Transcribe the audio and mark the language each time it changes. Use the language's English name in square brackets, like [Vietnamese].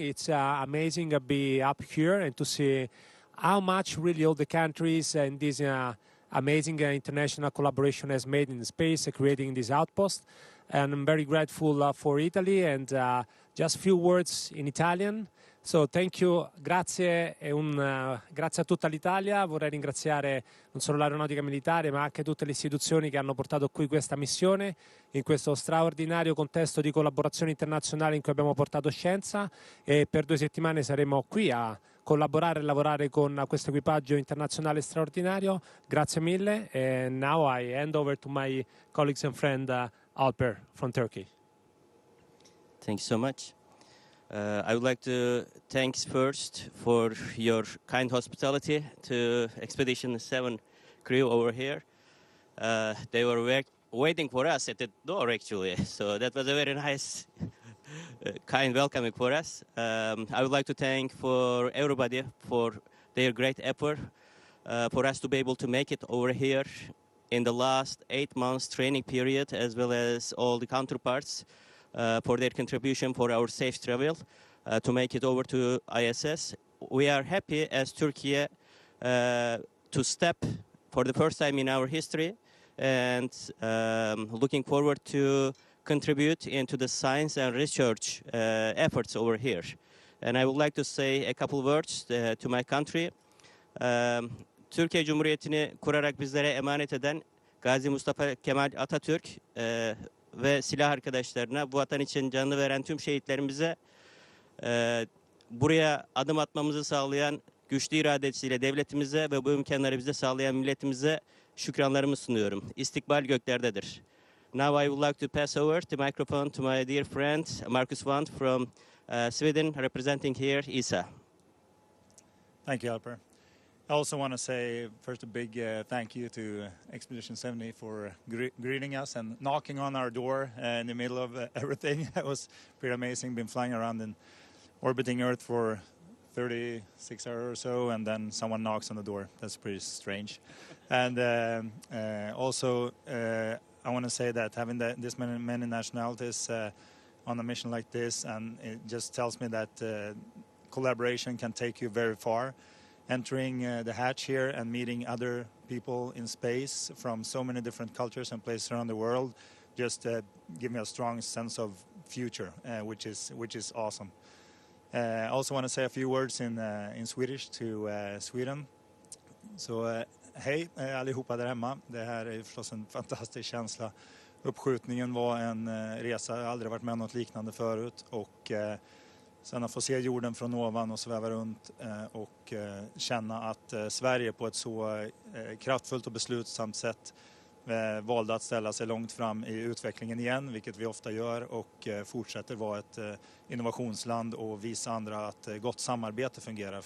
[English] It's amazing to be up here and to see how much really all the countries and this amazing international collaboration has made in space, creating this outpost. and I'm very grateful for Italy, and just few words in Italian. So thank you, [Italian] grazie grazie a tutta l'Italia. Vorrei ringraziare non solo l'aeronautica militare ma anche tutte le istituzioni che hanno portato qui questa missione in questo straordinario contesto di collaborazione internazionale in cui abbiamo portato scienza, e per 2 settimane saremo qui a collaborare e lavorare con questo equipaggio internazionale straordinario. Grazie mille, [English] and now I hand over to my colleagues and friend Alper from Turkey. Thank you so much. I would like to thank first for your kind hospitality to Expedition 7 crew over here. They were waiting for us at the door, actually, so that was a very nice, kind welcoming for us. I would like to thank for everybody for their great effort for us to be able to make it over here in the last 8 months training period, as well as all the counterparts for their contribution for our safe travel to make it over to ISS. We are happy as Turkey to step for the first time in our history, and looking forward to contribute into the science and research efforts over here. And I would like to say a couple words to my country. [Turkish] Türkiye Cumhuriyeti'ni kurarak bizlere emanet eden Gazi Mustafa Kemal Atatürk ve silah arkadaşlarına, bu vatan için canını veren tüm şehitlerimize, buraya adım atmamızı sağlayan güçlü iradesiyle devletimize ve bu imkanları bize sağlayan milletimize şükranlarımı sunuyorum. İstikbal göklerdedir. [English] Now I would like to pass over the microphone to my dear friend Marcus Wandt from Sweden, representing here ESA. Thank you, Alper. I also want to say first a big thank you to Expedition 70 for greeting us and knocking on our door in the middle of everything. It was pretty amazing. Been flying around and orbiting Earth for 36 hours or so, and then someone knocks on the door. That's pretty strange. And also, I want to say that having this many nationalities on a mission like this, and it just tells me that collaboration can take you very far. Entering the hatch here and meeting other people in space from so many different cultures and places around the world just give me a strong sense of future, which is awesome. I also want to say a few words in Swedish to Sweden. [Swedish] Så hej allihopa där hemma. Det här är förstås en fantastisk känsla. Uppskjutningen var en resa, jag har aldrig varit med om något liknande förut, och sen att få se jorden från ovan och sväva runt och känna att Sverige på ett så kraftfullt och beslutsamt sätt valde att ställa sig långt fram i utvecklingen igen, vilket vi ofta gör, och fortsätter vara ett innovationsland och visa andra att gott samarbete fungerar.